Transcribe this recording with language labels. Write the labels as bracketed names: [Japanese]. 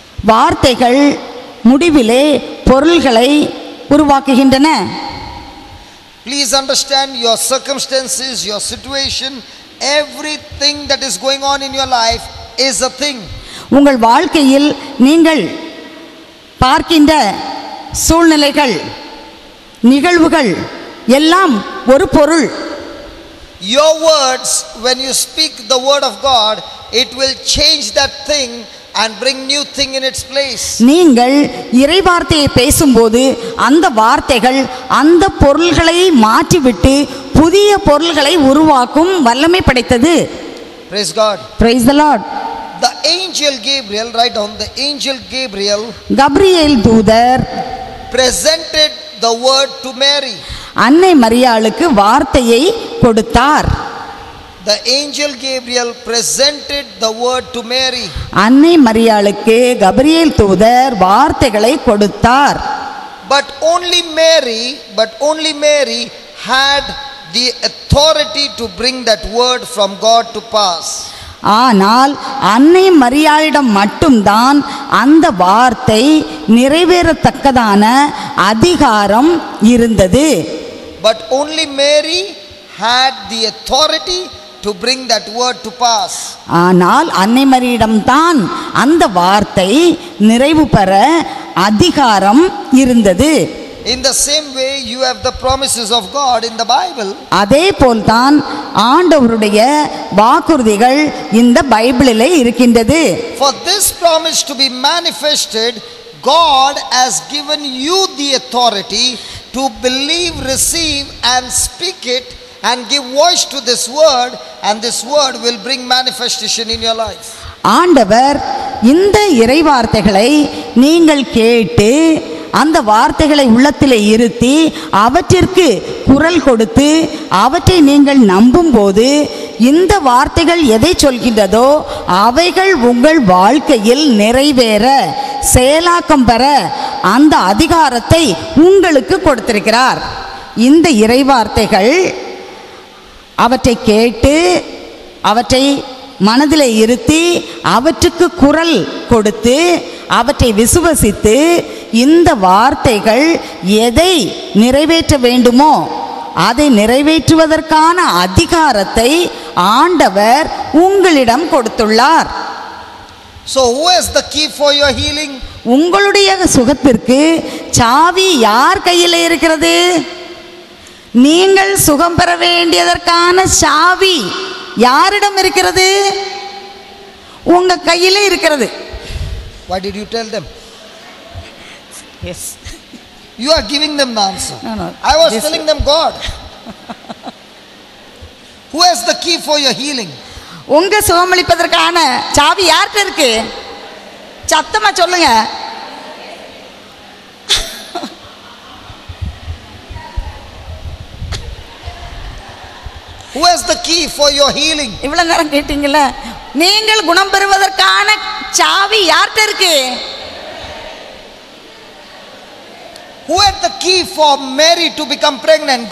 [Tamil] வார்த்தைகள் முடிவிலே பொருள்களை உருவாக்குகின்றன. [English] Please understand, your circumstances, your situation, everything that is going on in your life is a thing. [Tamil] உங்கள் வாழ்க்கையில் நீங்கள் பார்க்கின்ற சூழ்நிலைகள், நிகழ்வுகள் எல்லாம் ஒரு பொருள். [English] Your words, when you speak the word of God, it will change that thing and bring new thing in its place. [Tamil] நீங்கள் இறைவார்த்தையை பேசும்போது அந்த வார்த்தைகள் அந்த பொருள்களை மாற்றிவிட்டு புதிய பொருள்களை உருவாக்கும் வல்லமை படைத்தது. [English] Praise God. Praise the Lord. The angel Gabriel, write down, the angel Gabriel [Tamil] Gabriel தூதர் [English] presented the word to Mary. [Tamil] அன்னை மரியாளுக்கு வார்த்தையை கொடுத்தார். [English] The angel Gabriel presented the word to Mary. [Tamil] அன்னை மரியாளுக்கு கப்ரியேல் தூதர் வார்த்தைகளை கொடுத்தார். [English] But only Mary had the authority to bring that word from God to pass. [Tamil] ஆனால் அன்னை மரியாளிடம் மட்டும்தான் அந்த வார்த்தை நிறைவேறத்தக்கதான அதிகாரம் இருந்தது. [English] But only Mary had the authority to bring that word to pass. [Tamil] ஆனால் அன்னை மரியிடம்தான் அந்த வார்த்தை நிறைவு பெற அதிகாரம் இருந்தது. [English] In the same way, you have the promises of God in the Bible. [Tamil] அதே போல்தான் ஆண்டவருடைய வாக்குறுதிகள் இந்த பைபிளிலே இருக்கின்றது. [English] For this promise to be manifested, God has given you the authority to believe, receive and speak it and give voice to this word, and this word will bring manifestation in your life. [Tamil] ஆண்டவர் இந்த இறைவார்த்தைகளை நீங்கள் கேட்டு அந்த வார்த்தைகளை உள்ளத்திலே இருத்தி அவற்றிற்கு குரல் கொடுத்து அவற்றை நீங்கள் நம்பும்போது இந்த வார்த்தைகள் எதை சொல்கின்றதோ அவைகள் உங்கள் வாழ்க்கையில் நிறைவேற, செயலாக்கம் பெற அந்த அதிகாரத்தை உங்களுக்கு கொடுத்திருக்கிறார். இந்த இறைவார்த்தைகள் அவற்றை கேட்டு அவற்றை மனதிலே இருத்தி அவற்றுக்கு குரல் கொடுத்து அவற்றை விசுவசித்து இந்த வார்த்தைகள் எதை நிறைவேற்ற வேண்டுமோ அதை நிறைவேற்றுவதற்கான அதிகாரத்தை ஆண்டவர் உங்களிடம் கொடுத்துள்ளார். [English] So who has the key for your healing? [Tamil] உங்களுடைய சுகத்திற்கு சாவி யார் கையில் இருக்கிறது? நீங்கள் சுகம் பெற வேண்டியதற்கான சாவி யாரிடம் இருக்கிறது? உங்க கையிலே இருக்கிறது. [English] Why did you tell them? Yes. You are giving them the answer. No. I was This- telling them God. Who has the key for your healing? [Tamil] உங்க சுகமளிப்பதற்கான சாவி யார்கிட்ட இருக்கு? சத்தமா சொல்லுங்க. [English] Who has the key for your healing? [Tamil] இவ்வளவு நேரம் கேட்டீங்கல்ல, நீங்கள் குணம் பெறுவதற்கான சாவி யார்கிட்ட இருக்கு? [English] Who had the key for Mary to become pregnant?